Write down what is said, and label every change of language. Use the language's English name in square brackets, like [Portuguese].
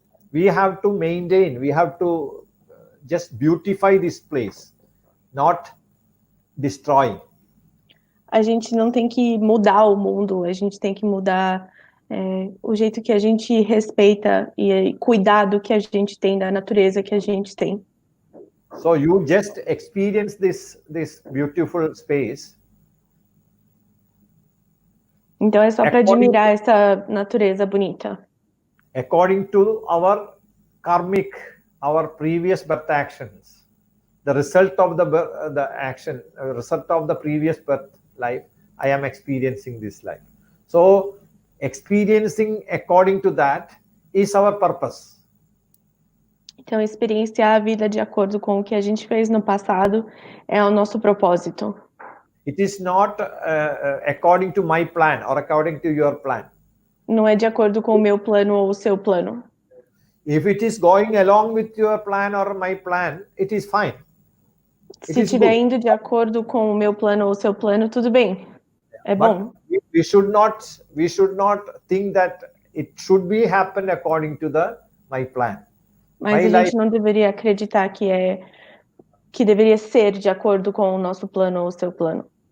[English] We have to maintain, we have to just beautify this place, not destroying. [Portuguese] A gente não tem que mudar o mundo, a gente tem que mudar o jeito que a gente respeita e cuidar do que a gente tem, da natureza que a gente tem. [English] So you just experience this beautiful space. [Portuguese] Então é só para admirar essa natureza bonita. [English] According to our karmic, our previous birth actions, the result of the action, result of the previous birth life, I am experiencing this life. So experiencing according to that is our purpose. [Portuguese] Então, experienciar a vida de acordo com o que a gente fez no passado é o nosso propósito. [English] It is not according to my plan or according to your plan. [Portuguese] Não é de acordo com o meu plano ou o seu plano. [English] If it is going along with your plan or my plan, it is fine. [Portuguese] Se estiver indo de acordo com o meu plano ou o seu plano, tudo bem. É bom. [English] We should not think that it should be happen according to my plan. [Portuguese] Mas a gente não deveria acreditar que deveria ser de acordo com o nosso plano ou o seu plano.